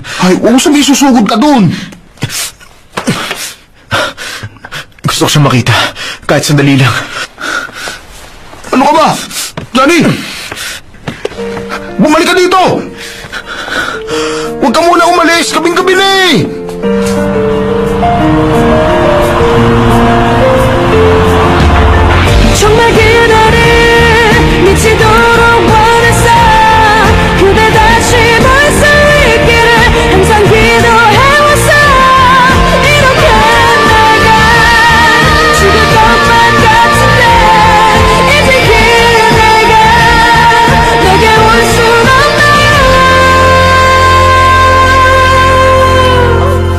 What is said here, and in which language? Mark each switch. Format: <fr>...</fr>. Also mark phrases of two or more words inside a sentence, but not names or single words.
<tl>Ay, huwag mo sabihin susugod ka doon. Gusto ko siyang makita. Kahit sandali lang. Ano ka ba? Johnny! Bumalik ka dito! Huwag ka muna umalis! Kabing-gabi na eh!</tl> <ko>정말 그날을 미치도록 원했어 그대 다시 볼 수 있기를 항상 기도해왔어 이렇게 내가 죽을 것만 같은데 이제 그래 내가 내게 올 순 없나</ko>